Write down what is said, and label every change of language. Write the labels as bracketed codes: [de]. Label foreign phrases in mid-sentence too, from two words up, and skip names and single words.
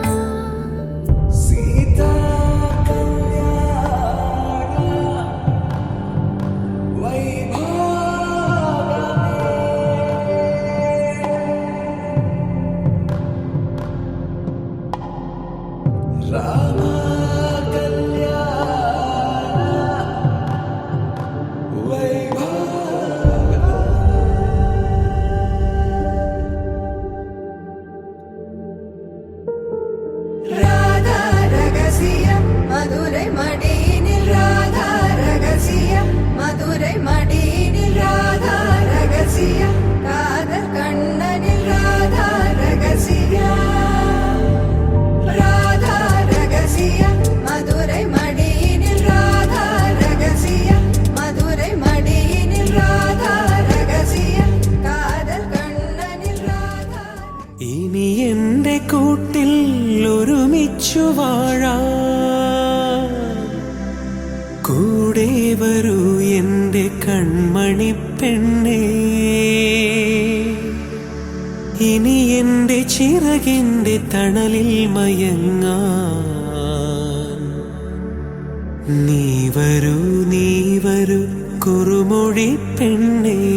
[ml] സീതാ കല്യാണ വൈഭവമേ രാമ കല്യാണ [ta] ராதா ரகசிய மதுரை மடியினில் ராதா ரகசிய மதுரை மடியினில் ராதா ரகசிய காதல் கண்ணனில் ராதா ரகசிய ராதா ரகசிய மதுரை மடியினில் ராதா ரகசிய மதுரை மடியினில் ராதா ரகசிய காதல் கண்ணனில் ராதா [ml] ഇനി എന്റെ കൂട്ടിൽ ഒരുമിച്ചു വാഴാം കൂടെ വരൂ എന്റെ കൺമണി പെണ്ണേ ഇനി എന്റെ ചിറകിന്റെ തണലിൽ മയങ്ങാൻ നീ വരൂ കുറുമൊഴി പെണ്ണേ